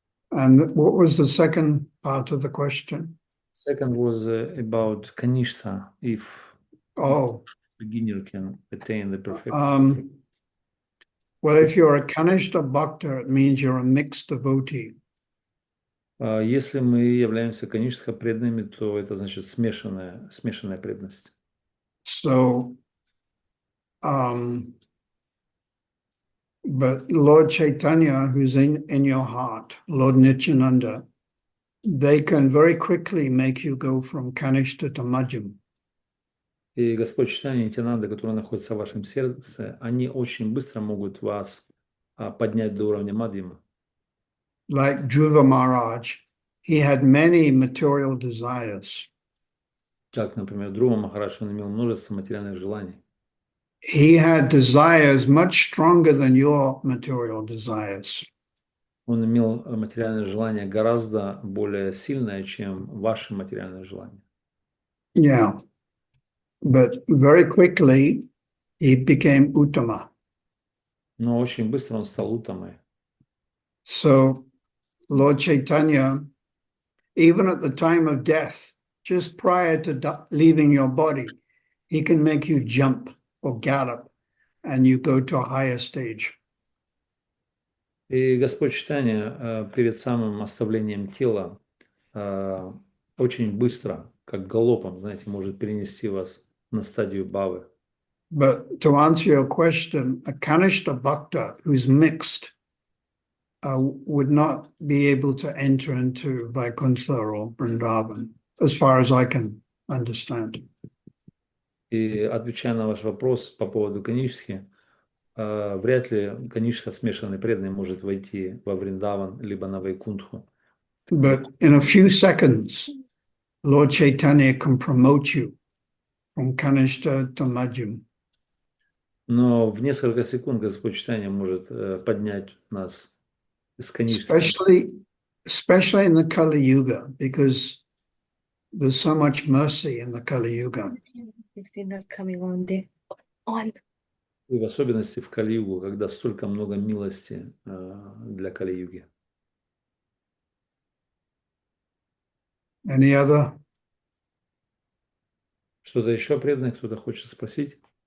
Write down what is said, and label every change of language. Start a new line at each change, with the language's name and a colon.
English: And what was the second part of the question? Second was about Kanishta, if beginner can attain the perfection. Well, if you're a Kanishta Bhakta, it means you're a mixed devotee.
Russian: Если мы являемся Каништха преданными, то это значит смешанная преданность.
English: So, but Lord Chaitanya, who's in your heart, Lord Nityananda, they can very quickly make you go from Kanishta to Madhyam.
Russian: И Господь Чайтанья и Нитянанда, которые находятся в вашем сердце, они очень быстро могут вас поднять до уровня Мадьяма.
English: Like Dhruva Maharaj, he had many material desires.
Russian: Как, например, Dhruva Махарадж, он имел множество материальных желаний.
English: He had desires much stronger than your material desires.
Russian: Он имел материальное желание гораздо более сильное, чем ваши материальные желания. Yeah.
English: But very quickly, he became Uttama.
Russian: Но очень быстро он стал Уттамой.
English: So, Lord Chaitanya, even at the time of death, just prior to leaving your body, he can make you jump. or gallop, and you go to a higher stage.
Russian: И Господь читания перед самым оставлением тела очень быстро, как галопом, знаете, может перенести вас на стадию бхавы.
English: But to answer your question, a Kanishta Bhakta who's mixed would not be able to enter into Vaikuntha or Vrindavan, as far as I can understand.
Russian: И отвечая на ваш вопрос по поводу канишхи, вряд ли канишха смешанный преданный может войти во Вриндаван либо на Вайкунтху.
English: But in a few seconds, Lord Chaitanya can promote you from Kanishta to Majjhim.
Russian: Но в несколько секунд Господь читания может поднять нас из канишхи.
English: Especially in the Kali Yuga, because there's so much mercy in the Kali Yuga. Is it not coming on the on?
Russian: И в особенности в Кали-югу, когда столько много милости для Кали-юги.
English: Any other?
Russian: Что-то еще преданный, кто-то хочет спросить?